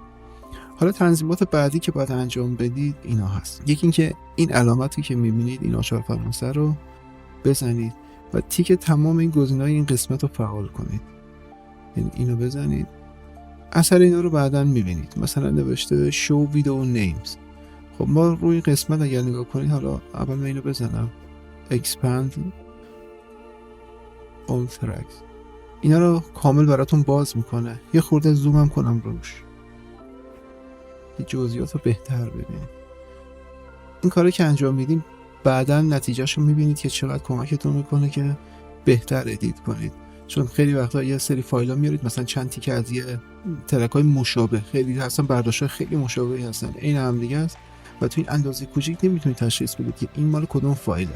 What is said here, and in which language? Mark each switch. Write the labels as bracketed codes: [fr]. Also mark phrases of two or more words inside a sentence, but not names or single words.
[fa] حالا تنظیمات بعدی که باید انجام بدید اینا هست. یکی اینکه این علامتی که میبینید این آچار فرانسه رو بزنید و تیک تمام این گزینه‌های این قسمت رو فعال کنید. یعنی اینو بزنید. اثر اینا رو بعداً میبینید. مثلا نوشته [en] show video names. [fa] خب ما روی قسمت اگر نگاه کنید، حالا اول من اینو بزنم [en] expand all tracks، [fa] اینا رو کامل براتون باز میکنه. یه خورده زوم هم کنم روش، یه جزئیات رو بهتر ببینید. این کاری که انجام میدیم بعداً نتیجهشو میبینید که چقدر کمکتون میکنه که بهتر ادیت کنید. چون خیلی وقتا یه سری فایل ها میارید، مثلا چند تیکه از یه ترک های مشابه خیلی هستن، برداشت خیلی مشابهی هستن، این هم دیگه است و تو این اندازه کوچیک نمیتونید تشخیص بدید که این مال کدوم فایله.